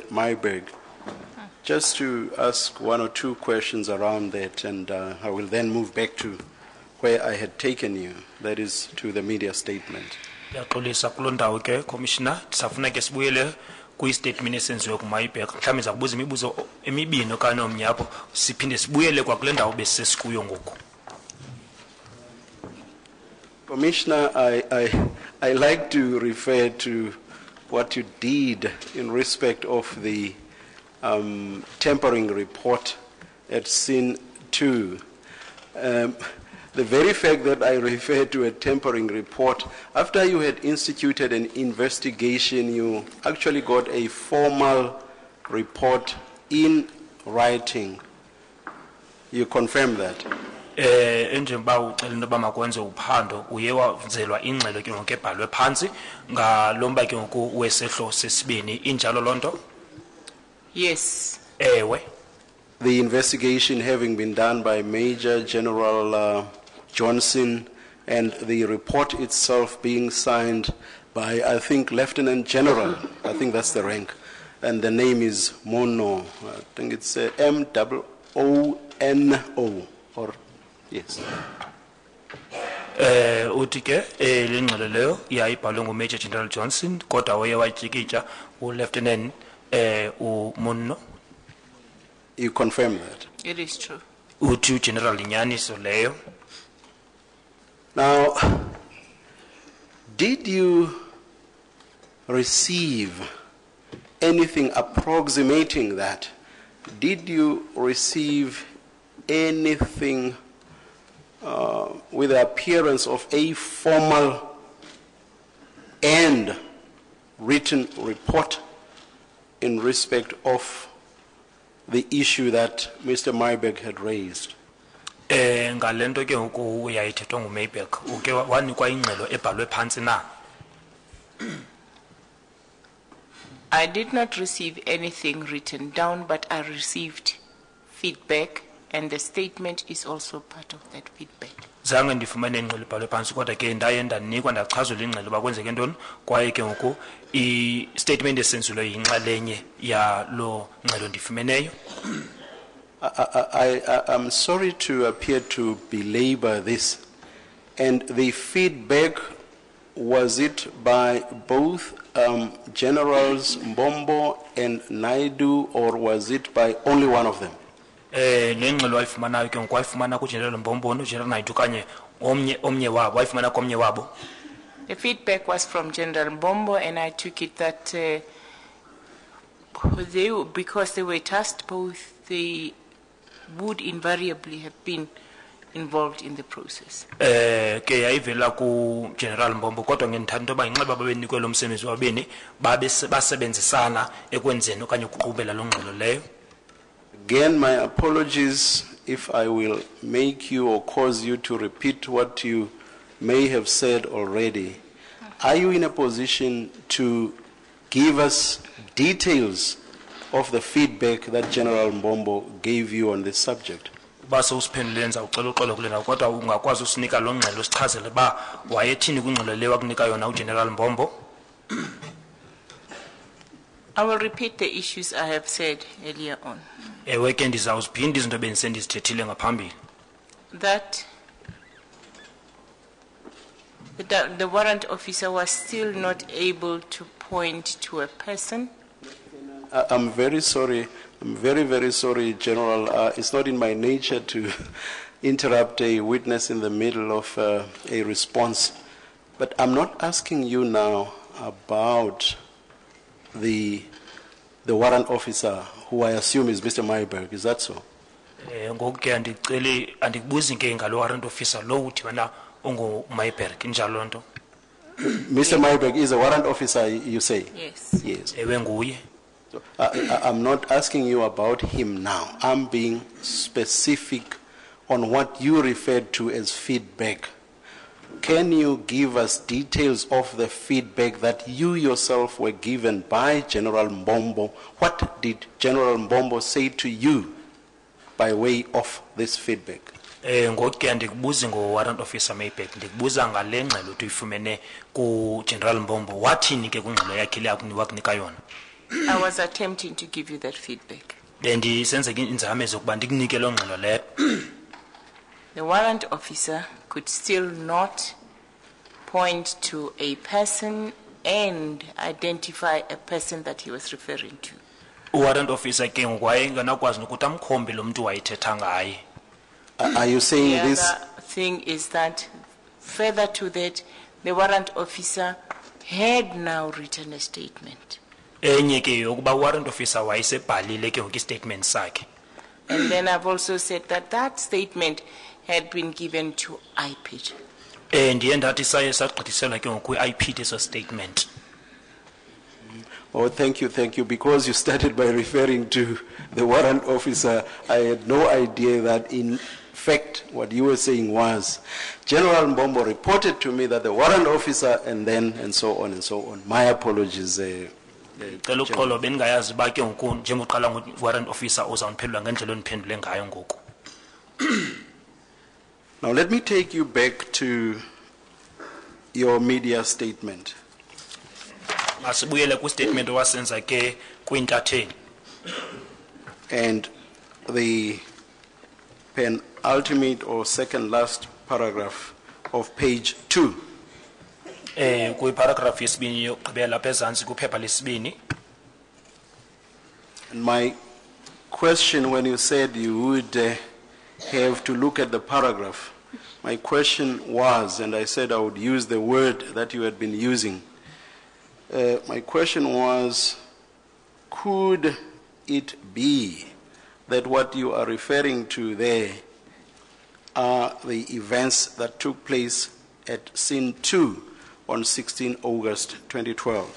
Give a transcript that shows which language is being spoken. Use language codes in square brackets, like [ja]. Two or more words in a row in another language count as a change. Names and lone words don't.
[en] Myberg, just to ask 1 or 2 questions around that, and I will then move back to where I had taken you, that is to the media statement. [xh] Ndiyaxolisa kuloo ndawo ke commissioner ndisafuna ke sibuyele kwi-statement esenziwe kuMyberg mhlawumbi ndiza kubuza imibuzo emibini okanye omnye apho siphinde sibuyele kwakule ndawo besisesikuyo ngoku. [en] Commissioner, I like to refer to what you did in respect of the tampering report at scene 2. The very fact that I refer to a tampering report, after you had instituted an investigation, you actually got a formal report in writing. You confirm that? [xh] Enjengoba ucela into yoba makwenze uphando uye wenzelwa ingxelo ke ngoku ebhalwe phantsi ngalo mba ke ngoku wesehlo sesibini injalo loo nto? [en] Yes. [xh] Ewe. [en] The investigation having been done by Major General Johnson and the report itself being signed by, I think, Lieutenant General, I think that's the rank, and the name is Mono, I think it's M-O-O-N-O, or yes. [xh] Uthi ke le ngxelo leyo yayibhalwe nguMajor General Johnson kodwa waye watyikitya uLieutenant uMonno. [en] You confirm that? It is true. [xh] Uthi General Inyaniso leyo. [en] Now, did you receive anything approximating that? Did you receive anything with the appearance of a formal and written report in respect of the issue that Mr. Myberg had raised? [xh] Ngalento ke ngoku yayithethwa nguMyberg uke wanikwa ingxelo ebhalwe phantsi na? [en] I did not receive anything written down, but I received feedback, and the statement is also part of that feedback. [xh] Zange ndifumane ingxelo ebhalwe phantsi kodwa ke ndaye ndanikwa ndachazwa ingxelo uba kwenzeke ntoni kwaye ke ngoku i-statement esenziweyo yinxalenye yalo ngxelo ndifumeneyo. [en] I'm sorry to appear to belabor this, And the feedback, was it by both Generals Mbombo and Naidu, or was it by only one of them? [xh] Nengxelo ayifumanayo ke ngokwayifumana kuGeneral Mbombo noGeneral Naidu kanye omnye wabo wayifumana komnye wabo. [en] The feedback was from General Mbombo, and I took it that because they were tasked both, they would invariably have been involved in the process. [xh] Ke yayivela ku General Mbombo kodwa ngendithanda into yoba inxeba babenikwe lo msebenzi wabini basebenzisana ekwenzeni okanye ukuqhubela lo ngxelo leyo. [en] Again, my apologies if I will make you or cause you to repeat what you may have said already. Are you in a position to give us details of the feedback that General Mbombo gave you on this subject? [xh] Base usiphendule nza ucela uxolo kulena kodwa ungakwazi usinika lo ngxelo sichazele ba wayethini kwingxelo leyo akunika yona uGeneral Mbombo. [en] I will repeat the issues I have said earlier on. [xh] Ewe ke ndizawuziphinda izinto bendisendizithethile ngaphambili. [en] That the warrant officer was still not able to point to a person. I'm very sorry. I'm very, very sorry, General. It's not in my nature to interrupt a witness in the middle of a response. But I'm not asking you now about the warrant officer, who I assume is Mr. Myberg. Is that so? [xh] Ngoku ke andiceli andikubuzi ke ngalo [en] warrant officer [xh] lo uthi wena ungu Myberg injalo nto. [en] Mr. Myberg is a warrant officer, you say? Yes. Yes. [xh] Ewe nguye. [en] So, I'm not asking you about him now. I'm being specific on what you referred to as feedback. Can you give us details of the feedback that you yourself were given by General Mbombo? What did General Mbombo say to you by way of this feedback? [xh] Ngoku ke andikubuzi ngo [en] warrant officer [xh] Myberg, ndikubuza ngale ngxelo tuyifumene ku General Mbombo. Wathini ke kwingxelo yakhe le akunika yona? [en] I was attempting to give you that feedback. [xh] Bendisenzeka inzame zokuba ndikunike lo ngxelo leyo. [en] The warrant officer could still not point to a person and identify a person that he was referring to. Warrant officer [xh] ke ngwayenganakwazi nokuthi amkhombe lo mntu wayethetha ngaye. [en] Are you saying The this? other thing is that further to that, the warrant officer had now written a statement. [xh] Enye ke yokuba [en] warrant officer [xh] wayesebhalile ke ngoku statement sakhe. [en] And then I've also said that that statement had been given to IPID. [xh] Ndiye ndathi saye sagqithiselwa ke ngoku iIPD eso statement. [en] Oh, thank you. Because you started by referring to the warrant officer, I had no idea that in fact what you were saying was General Mbombo reported to me that the warrant officer and so on and so on. My apologies. [xh] Cela uxolo bendingayazi ba ke ngoku njengoqala ngo [en] warrant officer [xh] ozawundiphendula ngendlela ondiphendule ngayo ngoku. [en] Now let me take you back to your media statement. [xh] Masibuyele ku statement owasenza ke kwintatheli. [en] And the penultimate or second last paragraph of page 2. [xh] Ku paragraph yesibini yokugqibela phezantsi kuphepha lesibini. [en] And my question, when you said you would have to look at the paragraph, my question was, and I said I would use the word that you had been using. My question was, could it be that what you are referring to there are the events that took place at scene 2 on 16 August 2012?